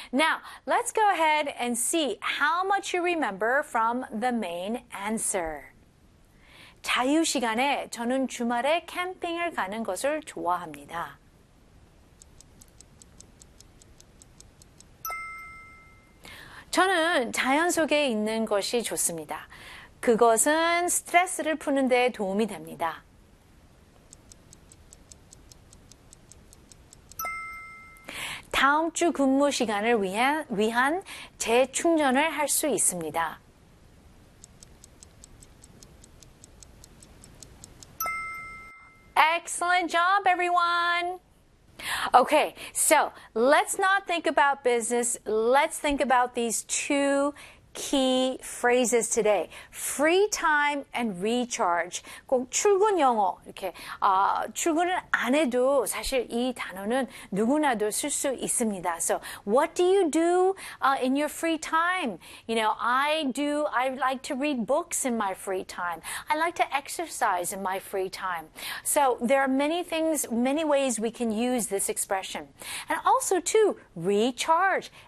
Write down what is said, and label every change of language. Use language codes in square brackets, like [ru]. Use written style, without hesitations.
[en] Now, let's go ahead and see how much you remember from the main answer. [ko] 자유 시간에 저는 주말에 캠핑을 가는 것을 좋아합니다. (목소리) 저는 자연 속에 있는 것이 좋습니다. 그것은 스트레스를 푸는 데 도움이 됩니다. 다음 주 근무 시간을 위한 재충전을 할 수 있습니다. [en] 엑셀런트 잡 에브리원. Okay. So, let's not think about business. Let's think about these two key phrases today. Free time and recharge. [ko] 꼭 출근 영어 이렇게 출근을 안 해도 사실 이 단어는 누구나도 쓸 수 있습니다. [en] So what do you do in your free time? You know, I like to read books in my free time. I like to exercise in my free time. So there are many ways we can use this expression. And also too, recharge.